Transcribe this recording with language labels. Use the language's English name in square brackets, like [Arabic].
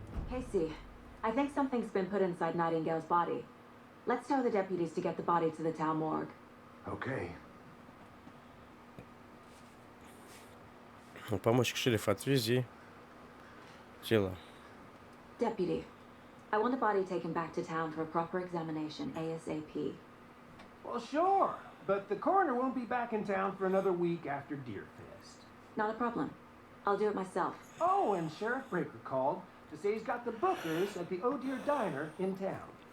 [English] Casey, I think something's been put inside Nightingale's body. Let's tell the deputies to get the body to the town morgue. Okay. [Russian] Помощник шерифа, отвези тело. [English] Deputy, I want the body taken back to town for a proper examination ASAP. Well, sure, but the coroner won't be back in town for another week after Deerfest. Not a problem. I'll do it myself. Oh, and Sheriff Breaker called to say he's got the bookers at the Oh Dear Diner in town.